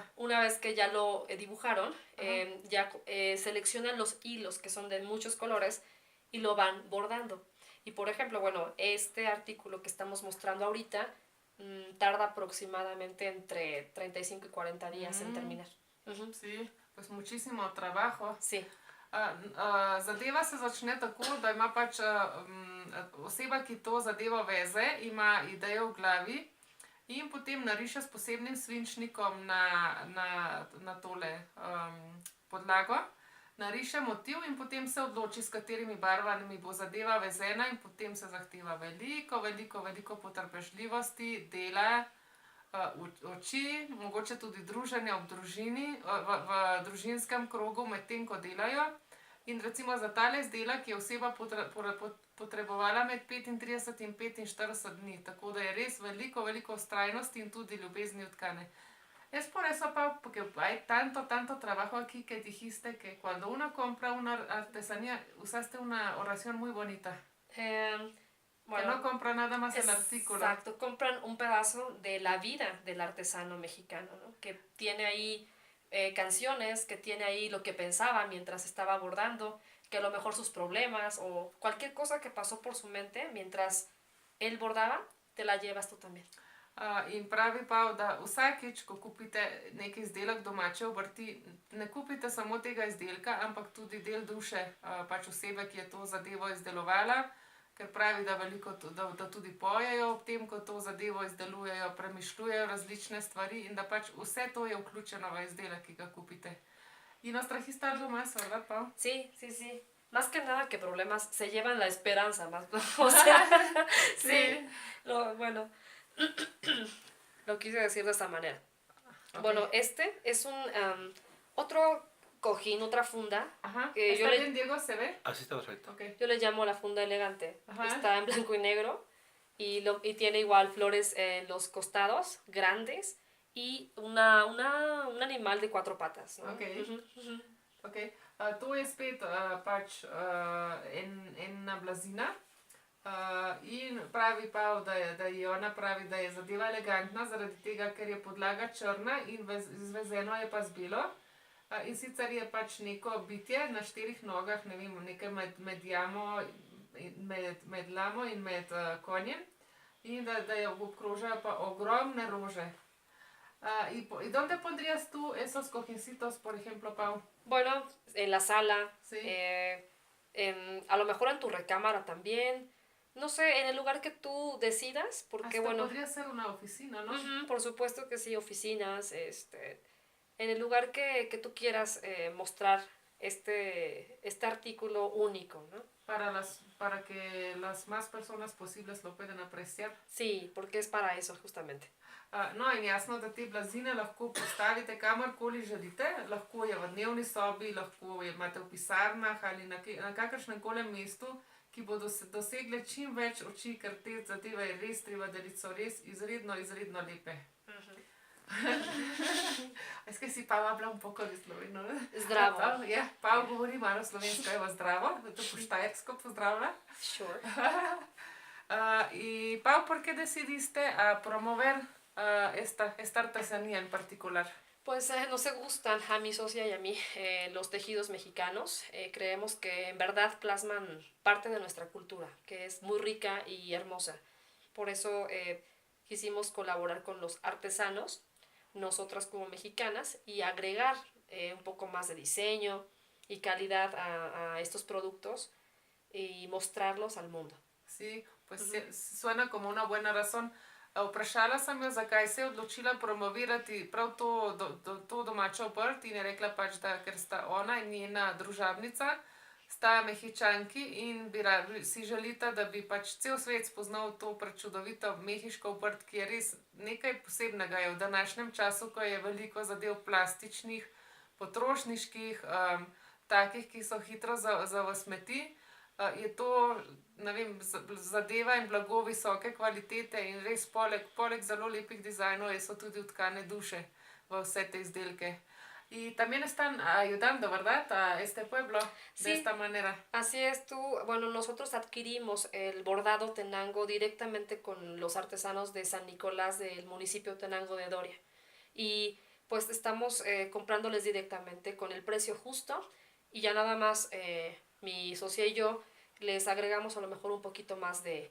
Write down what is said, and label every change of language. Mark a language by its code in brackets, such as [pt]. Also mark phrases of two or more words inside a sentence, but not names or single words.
[es] Una vez que ya lo dibujaron, ya seleccionan los hilos que son de muchos colores y lo van bordando. Y por ejemplo, bueno, este artículo que estamos mostrando ahorita tarda aproximadamente entre 35 y 40 días en terminar. Sí, pues muchísimo trabajo. Sí. [sl] Zadeva se začne tako, da ima pač oseba, ki to zadevo veze, ima idejo v glavi in potem nariše s posebnim svinčnikom na tole podlago. Nariše motiv in potem se odloči, s katerimi barvami bo zadeva vezena in potem se zahteva veliko potrpežljivosti, dela, oči, mogoče tudi druženja ob družini, v družinskem krogu med tem, ko delajo. In recimo za tale izdelek je oseba potrebovala med 35 in 45 dni, tako da je res veliko vztrajnosti in tudi ljubezni v tkane. [es] Es por eso, Pau, porque hay tanto trabajo aquí que dijiste que cuando uno compra una artesanía, usaste una oración muy bonita. Bueno, que no compra nada más el artículo. Exacto, compran un pedazo de la vida del artesano mexicano, ¿no? Que tiene ahí canciones, que tiene ahí lo que pensaba mientras estaba bordando, que a lo mejor sus problemas o cualquier cosa que pasó por su mente mientras él bordaba, te la llevas tú también. [sl] In pravi pa, da vsakič, ko kupite nek izdelek domače obrti, ne kupite samo tega izdelka, ampak tudi del duše pač osebe, ki je to zadevo izdelovala, ker pravi, da tudi pojejo ob tem, ko to zadevo izdelujejo, premišljujejo različne stvari in da pač vse to je vključeno v izdelek, ki ga kupite. [es] ¿Y nos trajiste algo más, verdad, Pau? Sí. más que nada que problemas, se llevan la esperanza, más, o sea, sí, bueno, lo quise decir de esta manera. Okay. Bueno, este es un otro cojín, otra funda. Ajá. Que ¿Está bien, Diego? ¿Se ve? Así está perfecto. Okay. Yo le llamo la funda elegante. Ajá. Está en blanco y negro y tiene igual flores en los costados, grandes, y un animal de 4 patas. ¿No? Ok. Ok. [sl] Tu je spet pač ena blazina. In pravi pa, da je ona pravi, da je zadeva elegantna, zaradi tega, ker je podlaga črna in izvezeno je pa z belo. In sicer je pač neko bitje na 4 nogah, ne vem, nekaj med jamo, med lamo in med konjem. In da je obkrožajo pa ogromne rože. [es] ¿Y dónde pondrías tú esos cojincitos, por ejemplo, Pau? Bueno, en la sala, sí. A lo mejor en tu recámara también. No sé, en el lugar que tú decidas, porque hasta podría ser una oficina, ¿no? Por supuesto que sí, oficinas, en el lugar que tú quieras mostrar este artículo único, ¿no? Para que las más personas posibles lo puedan apreciar. Sí, porque es para eso, justamente. No, [sl] in jasno, da te blazine lahko postavite kamorkoli želite, lahko je v dnevni sobi, lahko je imate v pisarnah ali na kakršnem koli mestu, ki bodo dosegle čim več oči, ker te zadeve res treba, da so res izredno, izredno lepe. [es] Es que si Pau habla un poco de sloveno. [sl] Zdravo. Ja, Pau govori malo slovensko, evo zdravo, to po štajersko pozdravlja. [es] Sure. Y Pau, ¿por qué decidiste promover esta artesanía en particular? Pues nos gustan a mi socia y a mí los tejidos mexicanos. Creemos que en verdad plasman parte de nuestra cultura, que es muy rica y hermosa. Por eso quisimos colaborar con los artesanos, nosotras como mexicanas, y agregar un poco más de diseño y calidad a estos productos y mostrarlos al mundo. Sí, pues suena como una buena razón. Vprašala sem jo, zakaj se je odločila promovirati prav to domačo obrt in je rekla pač, da ker sta ona in njena družabnica sta Mehičanki in si želita, da bi pač cel svet spoznal to prečudovito mehiško obrt, ki je res nekaj posebnega je v današnjem času, ko je veliko zadev plastičnih, potrošniških, takih, ki so hitro za v smeti. Je to, ne vem, zadeva in blago visoke kvalitete in res poleg zelo lepih dizajnov so tudi utkane duše v vse te izdelke. Y también están ayudando, ¿verdad? A este pueblo de esta manera. Así es, bueno, nosotros adquirimos el bordado Tenango directamente con los artesanos de San Nicolás del municipio Tenango de Doria. Y pues estamos comprándoles directamente con el precio justo y ya nada más mi socia y yo les agregamos a lo mejor un poquito más de